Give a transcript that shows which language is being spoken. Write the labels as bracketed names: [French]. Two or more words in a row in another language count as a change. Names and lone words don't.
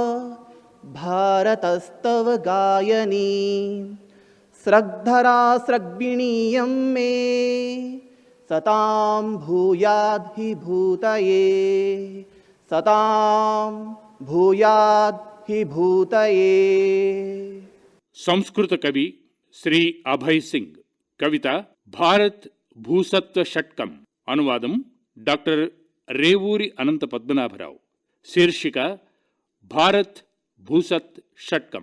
[Sanskrit] भारतस्तव गायनी स्रग्धरा स्रग्विणीयं मे सतां भूयाद् हि भूतये सतां भूयाद् हि भूतये। [Telugu] సంస్కృత కవి శ్రీ అభయ్ సింగ్. కవిత భారత్ భూసత్వ షట్కం. అనువాదం డాక్టర్ రేవూరి అనంత పద్మనాభరావు. శీర్షిక భారత్ భూసత్ షట్కం.